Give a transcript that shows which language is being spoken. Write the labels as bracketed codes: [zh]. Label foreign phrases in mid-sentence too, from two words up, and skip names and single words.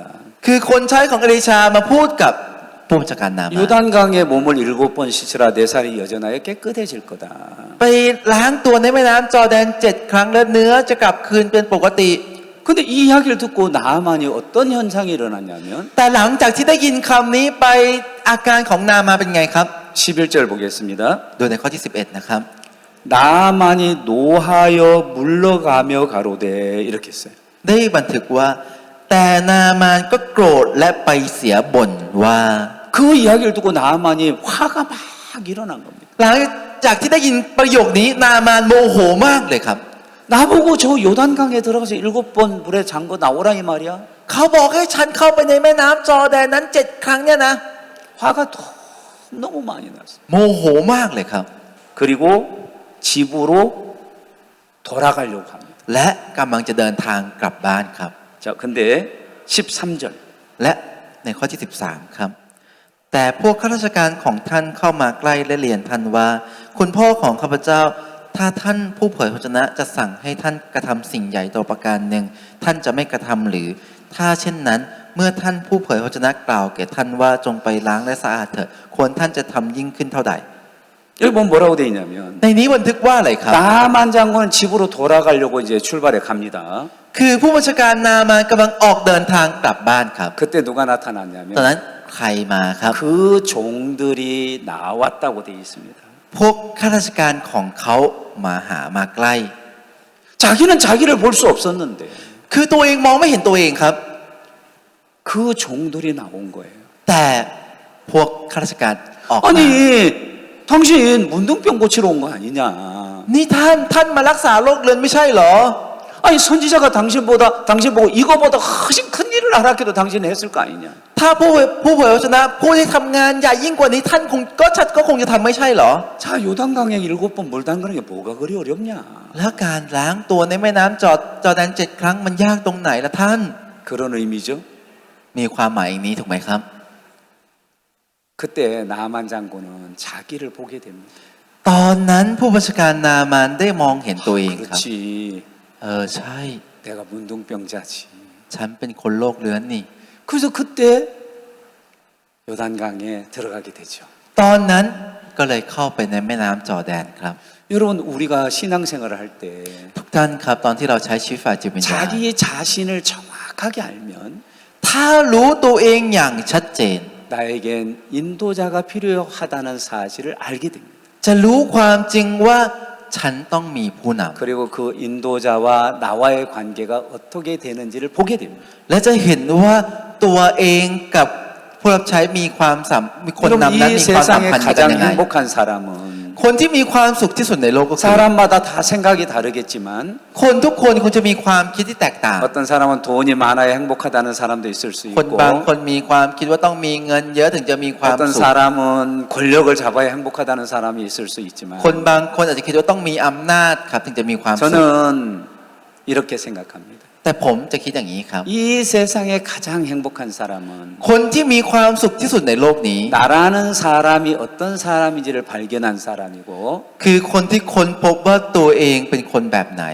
[th] คือคนใช้ของเอลิชามาพูดกับผู้บัญชาการนามาน [ko] 요단강에 몸을 7번 씻으라 내 살이 여전하여 깨끗해질 거다. [th] ไปล้างตัวในแม่น้ำจอร์แดน7 ครั้งและเนื้อจะกลับคืนเป็นปกติ [ko] 근데 이 이야기를 듣고 나만이 어떤 현상이 일어났냐면 [th] แต่หลังจากที่ได้ยินคำนี้ไปอาการของนามานเป็นไงครับ [ko] 11절 보겠습니다. [th] ดูในข้อที่ 11 นะครับ [ko] 나만이 노하여 물러가며 가로되 이렇게 했어요. [th] ได้บันทึกว่า แต่นามานก็โกรธและไปเสียบ่นว่า [ko] 그 이야기를 듣고 나만이 화가 막 일어난 겁니다. [th] หลังจากที่ได้ยินประโยคนี้นามานโมโหมากเลยครับ [ko] 나보고 저 요단강에 들어가서 7번 물에 잠궈 나오라 이 말이야. [th] เขาบอกให้ฉันเข้าไปในแม่น้ำจอร์แดนนั้น7 ครั้งเนี่ยนะ [ko] 화가 너무 많이 났어요. [th] โมโหมากเลยครับ [ko] 그리고 집으로 돌아가려고 합니다. [th] และกำลังจะเดินทางกลับบ้านครับ [ko] 자, 근데 13절. [th] และในข้อที่ 13 ครับ แต่พวกข้าราชการของท่านเข้ามาใกล้และเรียนท่านว่า คุณพ่อของข้าพเจ้า ถ้าท่านผู้เผยพระวจนะจะสั่งให้ท่านกระทำสิ่งใหญ่โตประการหนึ่ง ท่านจะไม่กระทำหรือ ถ้าเช่นนั้นเมื่อท่านผู้เผยพระวจนะกล่าวแก่ท่านว่าจงไปล้างและสะอาดเถิดควรท่านจะทำยิ่งขึ้นเท่าใด [ko] 여기 보면 뭐라고 돼 있냐면 [th] ในนี้บันทึกว่าอะไรครับ [ko] 나만 장군은 집으로 돌아가려고 이제 출발해 갑니다. [th] คือผู้บัญชาการนามานกำลังออกเดินทางกลับบ้านครับ [ko] 그때 누가 [th] ตอน [ko] 나타났냐면 [th] นั้นใครมาครับ [ko] 그 종들이 나왔다고 돼 있습니다. [th] พวกข้าราชการของเขามาหามาใกล้ [ko] 자기는 자기를 볼 수 없었는데 [th] คือตัวเองมองไม่เห็นตัวเองครับ [ko] 그 종들이 나온 거예요. [th] แต่พวกข้าราชการออกมา [ko] 아니, 당신 문둥병 고치러 온 거 아니냐? [th] นี่ท่านมารักษาโรคเรื้อนไม่ใช่เหรอ [ko] 아니 선지자가 당신 보고 이거보다 훨씬 큰 일을 알았게도 당신이 했을 거 아니냐? [th] ถ้าผู้เผยพระวจนะผู้ที่ทำงานใหญ่ยิ่งกว่านี้ท่านก็คงจะทำไม่ใช่เหรอ [ko] 자, 요단강에 7번 물 담그는 게 뭐가 그리 어렵냐? [th] แล้วการล้างตัวในแม่น้ำจอร์แดน7 ครั้งมันยากตรงไหนล่ะท่าน [ko] 그런 의미죠. [th] มีความหมายอย่างนี้ถูกไหมครับ [ko] 그때 나만 장군은 자기를 보게 됩니다. [th] ตอนนั้นผู้บัญชาการนามานได้มองเห็นตัวเองครับ [ko] 그렇지. [th] ใช่ [ko] 내가 문둥병자지. [th] ฉันเป็นคนโรคเรื้อนนี่ [ko] 그래서 그때 요단강에 들어가게 되죠. [th] ตอนนั้นก็เลยเข้าไปในแม่น้ำจอร์แดนครับ [ko] 여러분 우리가 신앙생활을 할 때 [th] ทุกท่านครับตอนที่เราใช้ชีวิตฝ่ายจิตวิญญาณ [ko] 자기 자신을 정확하게 알면 [th] ถ้ารู้ตัวเองอย่างชัดเจน [ko] 나에겐 인도자가 필요하다는 사실을 알게 됩니다. [th] จะรู้ความจริงว่าฉันต้องมีผู้น [ko] 그리고 그 인도자와 나와의 관계가 어떻게 되는지를 보게 됩니다. [th] ำและจะเห็นว่าตัวเองกับผู้รับใช้มีคน [ko] 여러분 [th] นำนั้น [ko] 이 [th] มีความสัม [ko] 세상에 [th] พันธ์กัน [ko] 가장 [th] ยังไง [ko] 행복한 사람은 [th] คนที่มีความสุขที่สุดในโลกก็คือ [ko] 사람마다 다 생각이 다르겠지만 [th] คนทุกคนคงจะมีความคิดที่แตกต่าง [ko] 어떤 사람은 돈이 많아야 행복하다는 사람도 있을 수 [th] คน [ko] 있고 [th] บางคนมีความคิดว่าต้องมีเงินเยอะถึงจะมีความ [ko] 어떤 [th] สุข [ko] 사람은 권력을 잡아야 행복하다는 사람이 있을 수 있지만 [th] คนบางคนอาจจะคิดว่าต้องมีอำนาจครับถึงจะมีความสุข [ko] 저는 이렇게 생각합니다. [th] แต่ผมจะคิดอย่างนี้ครับ [ko] 이 세상에 가장 행복한 사람은 [th] คนที่มีความสุขที่สุดในโลกนี้ [ko] 나라는 사람이 어떤 사람인지를 발견한 사람이고 [th] คือคนที่ค้นพบว่าตัวเองเป็นคนแบบไหน